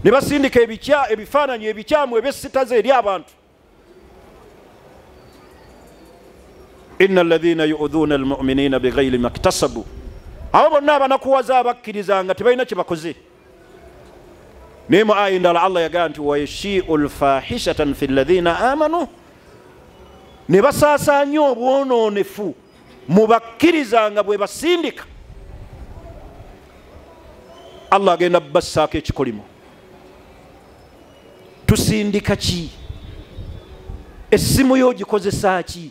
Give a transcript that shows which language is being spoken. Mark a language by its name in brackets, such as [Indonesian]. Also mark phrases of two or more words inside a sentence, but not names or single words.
[Ganda] ne basindika ebifaananyi ebikyamu ebyesitaze eri abantu. [Arabic] إن الذين يؤذون المؤمنين بغير ما اكتسبوا, [Ganda] abo bonna abanakuwaza abakkiriza nga tebalina kye bakoze. naye mu aya endala Allah yagamba nti [Arabic] ويشيع الفاحشة في الذين آمنوا, [Ganda] ne basaasaanya obwonoonefu mu bakkiriza nga bwe basindika. Allah agenda bassaako ekikolimo. Tusindika ki? Essimu yo ogikozesa ki?